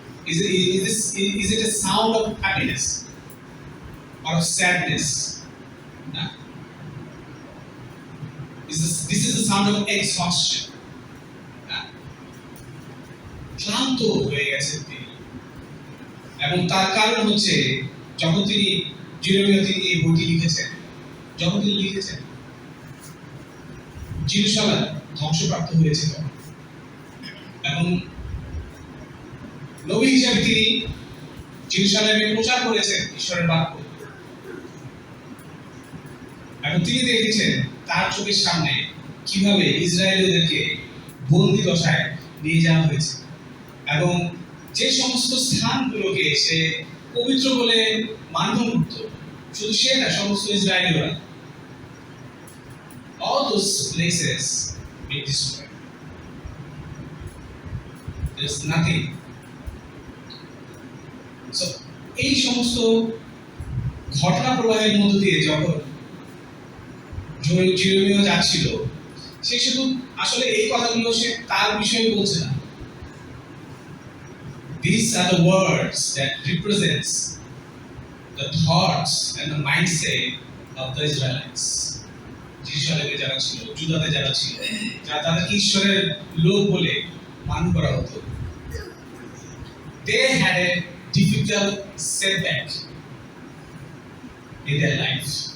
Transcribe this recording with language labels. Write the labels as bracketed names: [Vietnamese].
[English] Is it a sound of happiness or of sadness? No. This is the sound of exhaustion. [Bangla] ক্লান্ত হয়ে গেছেন তিনি, এবং তার কারণ হচ্ছে যখন তিনি এই বইটি লিখেছেন, যখন তিনি লিখেছেন জেরুজালেম ধ্বংসপ্রাপ্ত হয়েছিল, এবং নবী হিসেবে তিনি জেরুজালেমে প্রচার করেছেন ঈশ্বরের বাক্য, এবং তিনি দেখেছেন তার চোখের সামনে কিভাবে ইসরায়েলীদেরকে বন্দী দশায় নিয়ে যাওয়া হয়েছে, এবং যে সমস্ত স্থানগুলোকে সে পবিত্র বলে মান্য করত, শুধু সে না, সমস্ত ইসরায়েলীরা, [English] all those places been destroyed. There's nothing. So [Bangla] এই সমস্ত ঘটনা প্রবাহের মধ্য দিয়ে যখন জিরোমিও যাচ্ছিল, সে শুধু আসলে এই কথাগুলো সে তার বিষয়ে বলছে না। [English] These are the words that represents the thoughts and the mindset of the Israelites. [Bangla] জিরুসালেমে যারা ছিল, জুদাতে যারা ছিল, যারা তাদেরকে ঈশ্বরের লোক বলে মান করা হতো, [English] they had a difficult setback in their life.